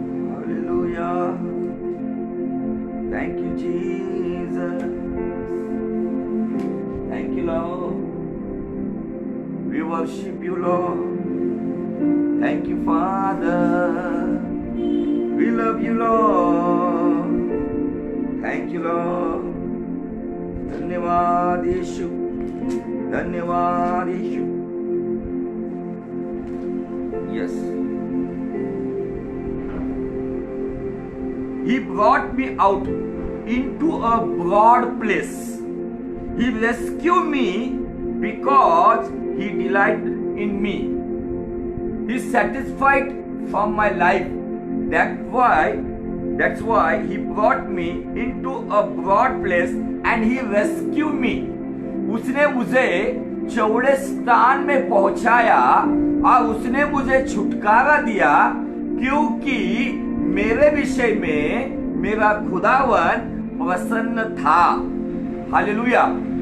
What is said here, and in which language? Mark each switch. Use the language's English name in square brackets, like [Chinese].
[English] hallelujah, thank you Jesus, thank you Lord, we worship you Lord, thank you Father, we love you Lord, thank you Lord, [Hindi] धन्यवाद यीशु, धन्यवाद यीशु। [English] Yes, he brought me out into a broad place. He rescued me because he delighted in me. He is satisfied from my life. That's why he brought me into a broad place and he rescued me. [Hindi] उसने मुझे चौड़े स्थान में पहुंचाया और उसने मुझे छुटकारा दिया क्योंकि मेरे विषय में मेरा खुदावन प्रसन्न था। हालेलुया।